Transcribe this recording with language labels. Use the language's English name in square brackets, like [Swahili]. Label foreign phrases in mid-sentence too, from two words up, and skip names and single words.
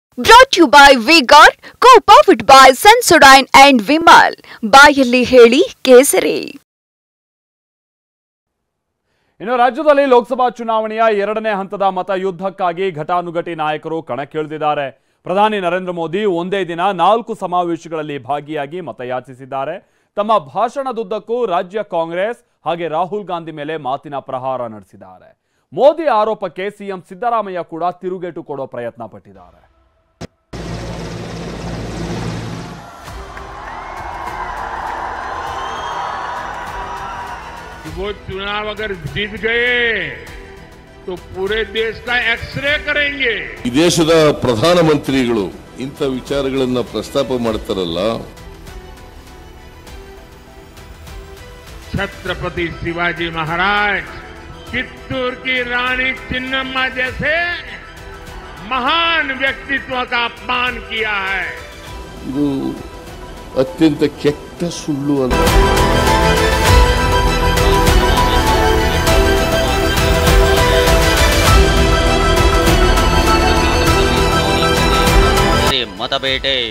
[English] Brought to you by V-Guard, co-powered by Sensodyne and Vimal. [Kannada] ಬಾಯಲ್ಲಿ ಹೇಳಿ ಕೇಸರಿ. ಇನ್ನು ರಾಜ್ಯದಲ್ಲಿ ಲೋಕಸಭಾ ಚುನಾವಣೆಯ ಎರಡನೇ ಹಂತದ ಮತ ಯುದ್ಧಕ್ಕಾಗಿ ಘಟಾನುಘಟಿ ನಾಯಕರು ಕಣಕ್ಕಿಳಿದಿದ್ದಾರೆ. ಪ್ರಧಾನಿ ನರೇಂದ್ರ ಮೋದಿ ಒಂದೇ ದಿನ 4 ಸಮಾವೇಶಗಳಲ್ಲಿ ಭಾಗಿಯಾಗಿ ಮತಯಾಚಿಸಿದ್ದಾರೆ. ತಮ್ಮ ಭಾಷಣದುದ್ದಕ್ಕೂ ರಾಜ್ಯ ಕಾಂಗ್ರೆಸ್ ಹಾಗೆ ರಾಹುಲ್ ಗಾಂಧಿ ಮೇಲೆ ಮಾತಿನ ಪ್ರಹಾರ ನಡೆಸಿದ್ದಾರೆ. ಮೋದಿ ಆರೋಪಕ್ಕೆ ಸಿಎಂ ಸಿದ್ದರಾಮಯ್ಯ ಕೂಡ ತಿರುಗೇಟು ಕೊಡೋ ಪ್ರಯತ್ನ ಪಟ್ಟಿದ್ದಾರೆ. [Hindi] वो चुनाव अगर जीत गए तो पूरे देश का एक्सरे करेंगे. [Kannada] ಈ ದೇಶದ ಪ್ರಧಾನಮಂತ್ರಿಗಳು ಇಂಥ ವಿಚಾರಗಳನ್ನು ಪ್ರಸ್ತಾಪ ಮಾಡ್ತಾರಲ್ಲ. [Hindi] छत्रपति शिवाजी महाराज, चित्तूर की रानी चिन्नम्मा जैसे महान व्यक्तित्व का अपमान किया है. [Kannada] ಇದು ಅತ್ಯಂತ ಕೆಟ್ಟ ಸುಳ್ಳು ಅಲ್ಲ. ಮತಬೇಟೆ.